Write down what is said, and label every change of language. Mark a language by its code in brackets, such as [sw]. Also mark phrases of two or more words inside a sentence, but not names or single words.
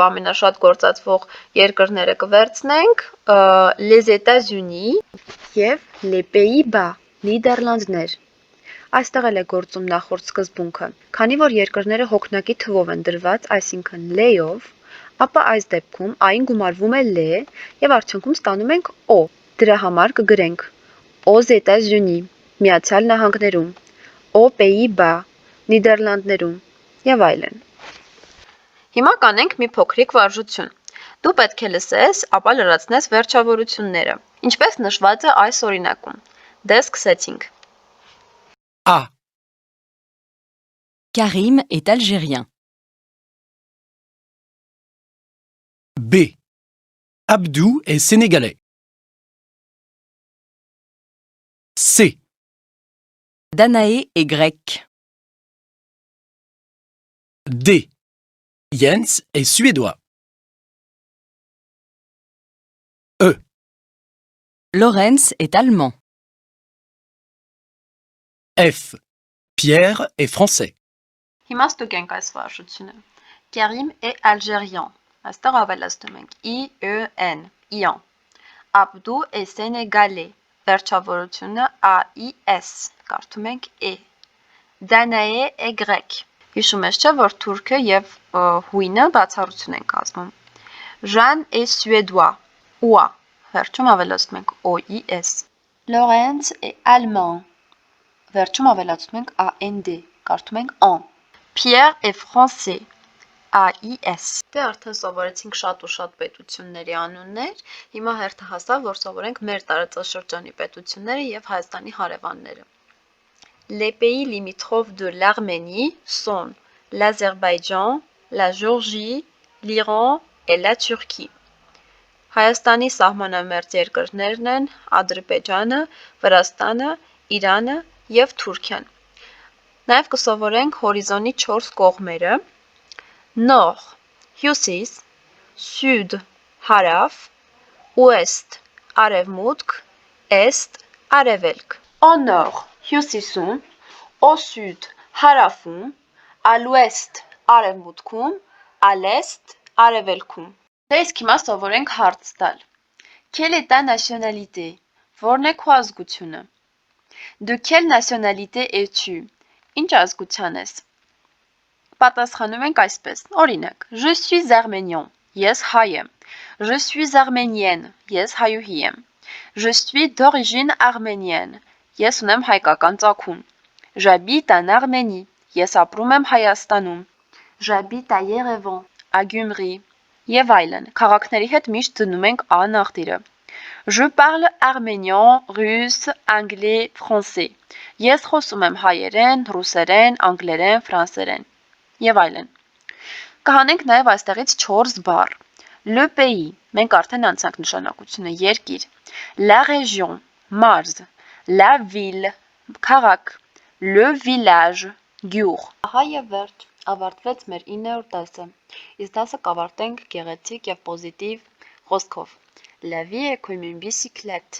[hy] ամենաշատ գործածվող երկրները կվերցնենք [fr] les États-Unis [hy] եւ [fr] les Pays-Bas, [hy] Նիդերլանդներ։ Այստեղ էլ է գործում նախորդ սկզբունքը։ Քանի որ երկրները հոգնակի թվով են դրված, այսինքն լեյով, ապա այս դեպքում ային գումարվում է լե եւ արդյունքում ստանում ենք օ։ Դրա համար կգրենք [fr] aux États-Unis, [hy] Միացյալ Նահանգներում, [fr] aux Pays-Bas, [hy] Նիդերլանդներում եւ այլն։ Հիմա կանենք մի փոքրիկ վարժություն։ Դու պետք է լսես, ապա լրացնես վերջավորությունները։ Ինչպես նշված է այս օրինակում։ Դե սկսեցինք։ [fr] A. Karim est algérien. B. Abdou est sénégalais. C. Danaé est grec. D. Jens est suédois. E. Lorenz est allemand. F. Pierre est français. [hy] Հիմա ստուգենք այս վարժությունը։ [fr] Karim est algérien։ [hy] Այստեղ ավելացնում ենք I-E-N, Ian։ [fr] Abdou est sénégalais։ [hy] Վերջավորությունը A-I-S, կարդում ենք E։ [fr] Danae est grec։ [hy] Հիշում ես չէ, որ թուրքը եւ հույնը բացառություն են կազմում։ [fr] Jean est suédois։ [hy] Ua, վերջում ավելացնում ենք O-I-S։ [fr] Lorenz est allemand։ [hy] Վերջում ավելացնում ենք A-N-D, կարդում ենք en։ [fr] Pierre est français, [hy] A-I-S։ Դե արդեն սովորեցինք շատ ու շատ պետությունների անուններ, հիմա հերթը հասավ, որ սովորենք մեր տարածաշրջանի պետությունները եւ Հայաստանի հարևանները։ [fr] Les pays limitrophes de l'Arménie sont l'Azerbaïdjan, la Géorgie, l'Iran et la Turquie։ [hy] Հայաստանի սահմանամերձ երկրներն են Ադրբեջանը, Վրաստանը, Իրանը եւ Թուրքիան։ Նաև կսովորենք հորիզոնի 4 կողմերը՝ Nord, հյուսիս, Sud, հարավ, [fr] Ouest, արևմուտք, Est, արևելք։ Au Nord, հյուսիսում, Au Sud, հարավում, à l'Ouest, արևմուտքում, à l'Est, [hy] արևելքում։ Դե իսկ հիմա սովորենք հարց տալ։ [fr] Quelle est ta nationalité? [hy] Որն է քո ազգությունը? [fr] De quelle nationalité es-tu? [hy] Ինչ ազգության ես։ Պատասխանում ենք այսպես։ Օրինակ, [fr] je suis arménian, [hy] ես հայ եմ։ [fr] Je suis arménienne, [hy] ես հայուհի եմ։ [fr] Je suis d'origine arménienne, [hy] ես ունեմ հայկական ծագում։ [fr] J'habite en Arménie, [hy] ես ապրում եմ Հայաստանում։ [fr] J'habite à Yerevan, à Gyumri [hy] եւ այլն։ Քաղաքների հետ միշտ դնում ենք a նախդիրը։ [fr] Je parle arménian, russe, anglais, français։ [hy] Ես խոսում եմ հայերեն, ռուսերեն, անգլերեն, ֆրանսերեն եւ այլն։ Կհանենք նաեւ այստեղից 4 բառ։ [fr] Le pays, [hy] մենք արդեն անցանք նշանակությունը երկիր։ [fr] La région, [hy] մարզ։ [fr] La ville, [hy] քաղաք։ [fr] Le village, [hy] գյուղ։ Ահա եւ վերջ, ավարտվեց մեր 9-րդ դասը։ Իսկ դասը կավարտենք գեղեցիկ եւ պոզիտիվ խոսքով։ [fr] La vie est comme une bicyclette.